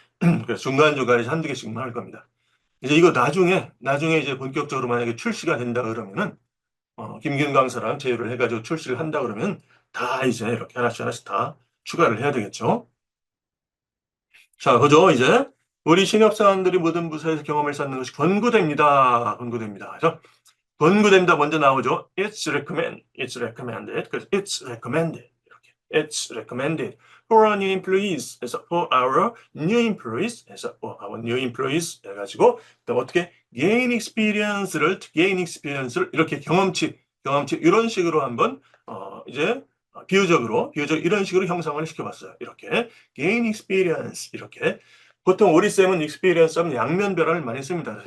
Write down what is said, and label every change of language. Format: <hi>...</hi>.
<ko>그래서 중간중간에 한두 개씩만 할 겁니다. 이제 이거 나중에 이제 본격적으로 만약에 출시가 된다 그러면은 김기훈 강사랑 제휴를 해가지고 출시를 한다 그러면 다 이제 이렇게 하나씩 다 추가를 해야 되겠죠. 자, 그죠? 이제 우리 신협사원들이 모든 부서에서 경험을 쌓는 것이 권고됩니다. 그래서 권고됩니다 먼저 나오죠.</ko> <en>It's recommended. 그래서 it's recommended.</en> <ko>이렇게.</ko> <en>It's recommended for our new employees.</en> <ko>그래서</ko> <en>for our new employees.</en> <ko>그래서</ko> <en>for our new employees</en> <ko>해가지고 그다음 어떻게</ko> <en>gain experience</en> <ko>를 이렇게 경험치 이런 식으로 한번 이제 비유적으로 이런 식으로 형상을 시켜봤어요. 이렇게 gain experience 이렇게 보통 우리 쌤은 experience 하면 양면 변화를 많이 씁니다.</ko>